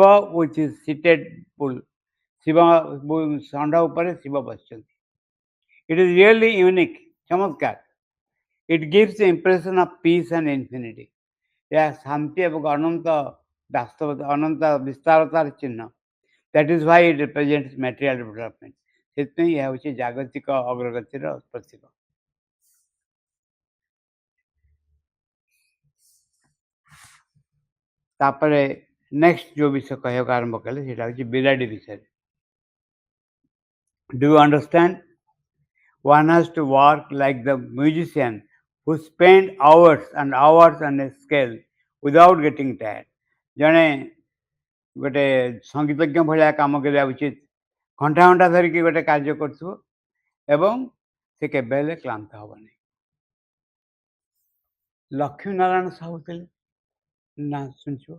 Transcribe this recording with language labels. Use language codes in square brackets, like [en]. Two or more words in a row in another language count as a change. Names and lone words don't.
[en] which is seated bull [or] ଶିବ ଷଣ୍ଢ ଉପରେ ଶିବ ବସିଛନ୍ତି [en] it is really unique ଚମତ୍କାର it gives the impression of peace and infinity [or] ଏହା ଶାନ୍ତି ଏବଂ ଅନନ୍ତ ବାସ୍ତବତା ଅନନ୍ତ ବିସ୍ତାରତାର ଚିହ୍ନ [en] that is why it represents material development [or] ସେଥିପାଇଁ ଏହା ହେଉଛି ଜାଗତିକ ଅଗ୍ରଗତିର ପ୍ରତୀକ ତାପରେ ନେକ୍ସଟ ଯେଉଁ ବିଷୟ କହିବାକୁ ଆରମ୍ଭ କଲେ ସେଇଟା ହେଉଛି ବିରାଡ଼ି ବିଷୟରେ [en] do you understand one has to work like the musician who spend hours and hours on a scale without getting tired [or] ଜଣେ ଗୋଟେ ସଙ୍ଗୀତଜ୍ଞ ଭଳିଆ କାମ କରିବା ଉଚିତ ଘଣ୍ଟା ଘଣ୍ଟା ଧରିକି ଗୋଟେ କାର୍ଯ୍ୟ କରୁଥିବ ଏବଂ ସେ କେବେ ହେଲେ କ୍ଳାନ୍ତ ହେବ ନାହିଁ ଲକ୍ଷ୍ମୀ ନାରାୟଣ ସାହୁ ଥିଲେ, ନା ଶୁଣିଛୁ?